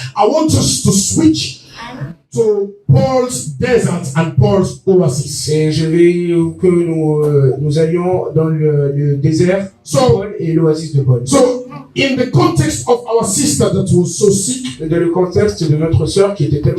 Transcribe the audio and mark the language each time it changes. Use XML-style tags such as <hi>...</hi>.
<en>I want us to switch to Paul's desert and Paul's oasis.</en> <fr>et je vais que nous allions dans le désert de</fr> <en>So-</en> <fr>Paul et l'oasis de Paul.</fr> <en>So in the context of our sister that was so sick,</en> <fr>Dans le contexte de notre sœur qui était tellement</fr>